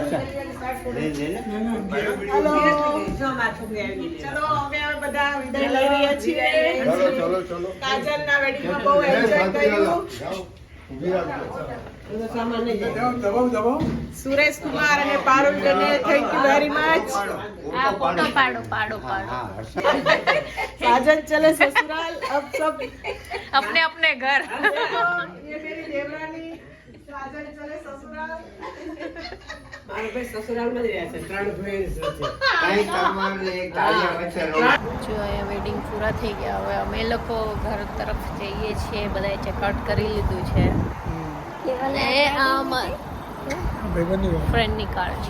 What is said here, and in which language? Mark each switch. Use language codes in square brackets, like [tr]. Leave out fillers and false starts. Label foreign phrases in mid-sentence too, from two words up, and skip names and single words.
[gu] ચલો અમે બધા વિદાય લઈ રહ્યા છીએ. કાજલ ના વેડિંગમાં બહુ એન્જોય કર્યું. સુરેશ કુમાર અને પારુલ ને [en] thank you very much. [gu] ફોટો પાડો પાડો પાડો [hi] साजन चले ससुराल. अब सब अपने अपने घर. ये मेरी देवरानी साजन चले ससुराल. [gu] મારે ભાઈ સસુરાલમાં જ રહ્યા છે. 3 ભાઈ છે. કઈ કરવાનું એક તાળીયા વચ્ચે જો અહીંયા વેડિંગ પૂરા થઈ ગયા. હવે અમે લોકો ઘર તરફ જઈએ છીએ. બધાએ ચેકઆઉટ કરી લીધું છે અને આમ ફ્રેન્ડની કાર છે.